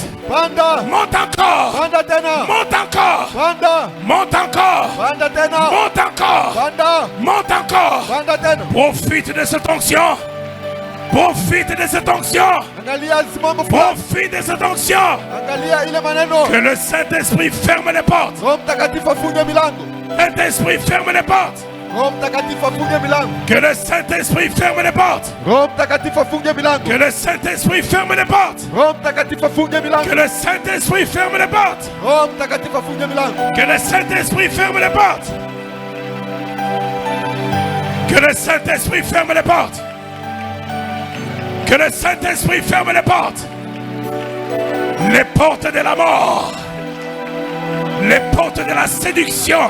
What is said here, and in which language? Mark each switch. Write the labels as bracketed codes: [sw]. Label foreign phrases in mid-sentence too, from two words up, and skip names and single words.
[sw] Panda. [fr] Monte encore. [sw] Panda tena. [fr] Monte encore. [sw] Panda. [fr] Monte encore. [sw] Panda tena. [fr] Monte encore. [sw] Panda. [fr] Monte encore. [sw] Panda tena. [fr] Profite de cette onction. Profite de cette onction. [sw] Angalia simamo. [fr] Profite de cette onction. [sw] Angalia ile maneno. [fr] Que le Saint-Esprit ferme les portes. [sw] Roho Mtakatifu afunge milango. [fr] Saint-Esprit ferme les portes. [sw] Roho Mtakatifu afunge milango. [fr] Que le Saint-Esprit ferme les portes. [sw] Roho Mtakatifu afunge milango. [fr] Que le Saint-Esprit ferme les portes. [sw] Roho Mtakatifu afunge milango. [fr] Que le Saint-Esprit ferme les portes. [sw] Roho Mtakatifu afunge milango. [fr] Que le Saint-Esprit ferme les portes. Que le Saint-Esprit ferme les portes. Que le Saint-Esprit ferme les portes. Les portes de la mort. Les portes de la séduction.